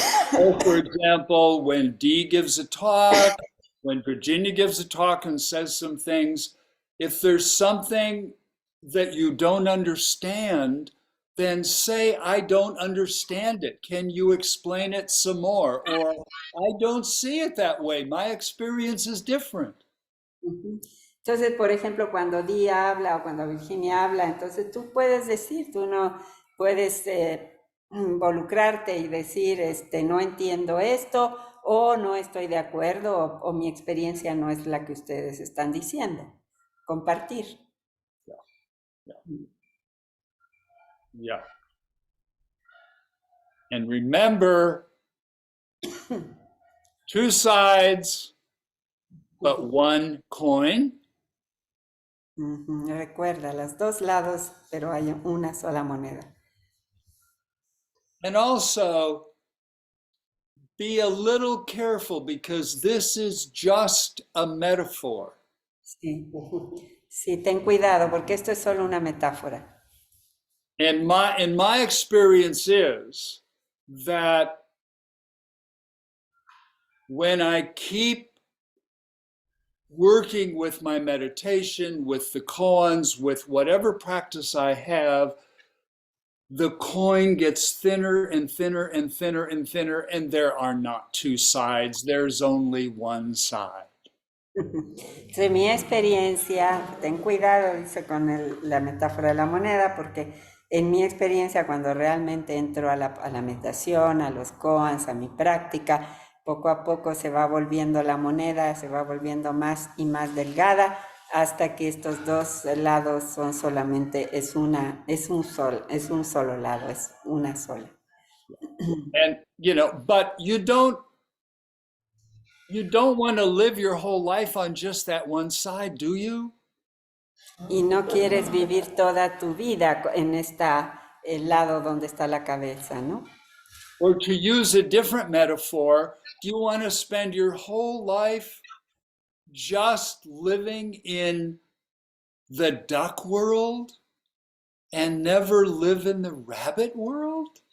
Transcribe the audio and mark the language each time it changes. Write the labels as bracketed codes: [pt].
[en] So, for example, when Dee gives a talk, when Virginia gives a talk and says some things, if there's something that you don't understand, then say, I don't understand it. Can you explain it some more? Or I don't see it that way. My experience is different. [es] Entonces, por ejemplo, cuando Dee habla o cuando Virginia habla, entonces tú puedes decir, tú no puedes involucrarte y decir, no entiendo esto, o no estoy de acuerdo, o mi experiencia no es la que ustedes están diciendo. Compartir. [en] Yeah. And remember, two sides, but one coin. [es] Recuerda, los dos lados, pero hay una sola moneda. [en] And also, be a little careful because this is just a metaphor. [es] Sí. Sí, ten cuidado porque esto es solo una metáfora. [en] And my experience is that when I keep working with my meditation, with the koans, with whatever practice I have, the coin gets thinner and thinner and thinner and thinner, and there are not two sides, there's only one side. [es] De mi experiencia, ten cuidado, dice con la metáfora de la moneda, porque en mi experiencia, cuando realmente entro a la meditación, a los koans, a mi práctica, poco a poco se va volviendo la moneda, se va volviendo más y más delgada, hasta que estos dos lados son solamente, es un solo lado, es una sola. [en] And, but you don't want to live your whole life on just that one side, do you? [es] Y no quieres vivir toda tu vida en el lado donde está la cabeza, ¿no? [en] Or to use a different metaphor, do you want to spend your whole life just living in the duck world and never live in the rabbit world?